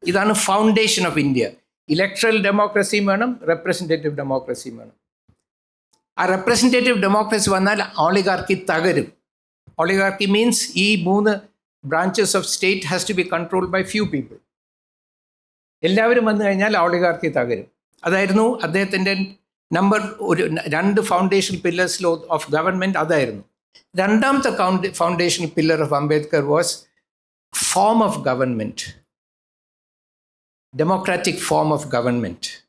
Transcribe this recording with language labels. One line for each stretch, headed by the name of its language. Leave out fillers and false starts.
Malayalam: ഇതാണ് foundation of India. Electoral ഡെമോക്രസിയും വേണം, representative ഡെമോക്രസിയും വേണം. ആ റെപ്രസെൻറ്റേറ്റീവ് ഡെമോക്രസി വന്നാൽ ഓളിഗാർക്കി തകരും.
English: Oligarchy means ഈ 3 branches of state has to be controlled by few people.
Malayalam: എല്ലാവരും വന്നു കഴിഞ്ഞാൽ ഓളിഗാർക്കി തകരും. അതായിരുന്നു അദ്ദേഹത്തിൻ്റെ number 2 foundation pillars of government. അതായിരുന്നു.
English: രണ്ടാമത്തെ foundation pillar of Ambedkar was form of government, democratic form of government.